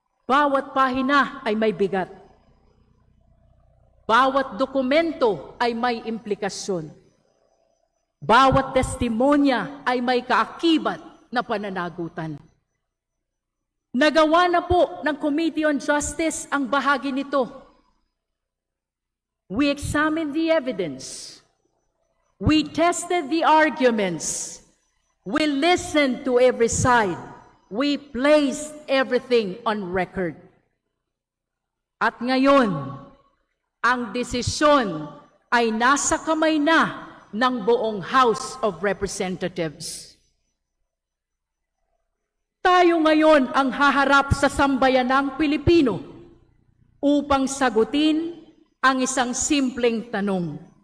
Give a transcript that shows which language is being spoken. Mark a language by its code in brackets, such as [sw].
[tl] Bawat pahina ay may bigat. Bawat dokumento ay may implikasyon. Bawat testimonya ay may kaakibat na pananagutan. Nagawa na po ng Committee on Justice ang bahagi nito. [en] We examined the evidence. We tested the arguments. We listened to every side. We placed everything on record. [tl] At ngayon, ang desisyon ay nasa kamay na ng buong House of Representatives. Tayo ngayon ang haharap sa sambayanang Pilipino upang sagutin ang isang simpleng tanong.